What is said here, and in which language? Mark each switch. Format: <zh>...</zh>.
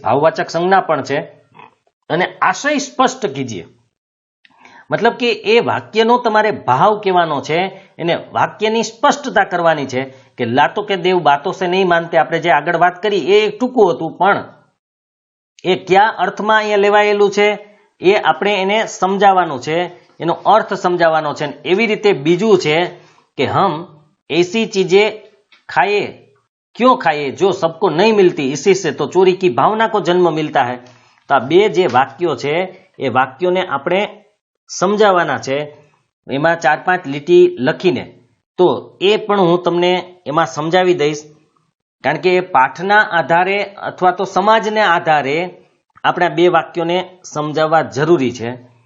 <gu>ભાવવાચક સંજ્ઞા પણ છે. અને આશય</gu> <hi>સ્પષ્ટ કીજીએ,</hi> <gu>મતલબ કે એ વાક્યનો તમારે ભાવ કહેવાનો છે, એને વાક્યની સ્પષ્ટતા કરવાની છે. કે</gu> <hi>લાતો કે દેવ બાતો સે નહીં માનતે,</hi> <gu>આપણે જે આગળ વાત કરી એ ટૂંકું હતું, પણ એ કયા અર્થમાં અહીંયા લેવાયેલું છે એ આપણે એને સમજાવવાનું છે, એનો અર્થ સમજાવવાનો છે. એવી રીતે બીજું છે કે</gu> <hi>હમ ऐसी चीजें खाए क्यों खाए जो सबको नहीं मिलती, इसी से तो चोरी की भावना को जन्म मिलता है.</hi> <gu>तो આ 2 જે વાક્યો છે એ વાક્યોને આપણે સમજાવવાના છે, એમાં 4-5 લીટી લખીને. તો એ પણ હું તમને એમાં સમજાવી દઈશ, કારણ કે પાઠના આધારે અથવા તો સમાજને આધારે આપણે આ 2 વાક્યોને સમજાવવા જરૂરી છે.</gu>